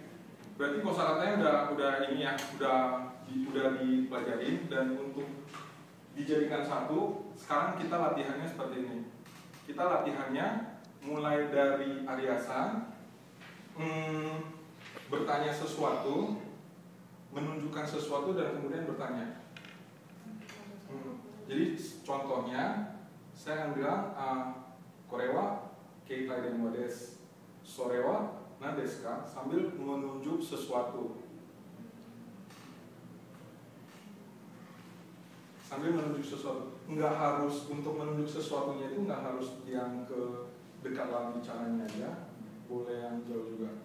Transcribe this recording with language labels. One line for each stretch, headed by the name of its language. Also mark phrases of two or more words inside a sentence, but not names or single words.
Indonesian: Berarti kosakatanya udah ini ya, udah dipelajarin, dan untuk dijadikan satu, sekarang kita latihannya seperti ini. Kita latihannya mulai dari Arya-san, bertanya sesuatu, menunjukkan sesuatu, dan kemudian bertanya. Jadi contohnya, saya akan bilang,
Japanese: これは携帯電話です、それは何ですか,
Indonesian: sambil menunjuk sesuatu. Nggak harus, untuk menunjuk sesuatunya itu nggak harus yang ke dekat lawan bicaranya aja, boleh yang jauh juga.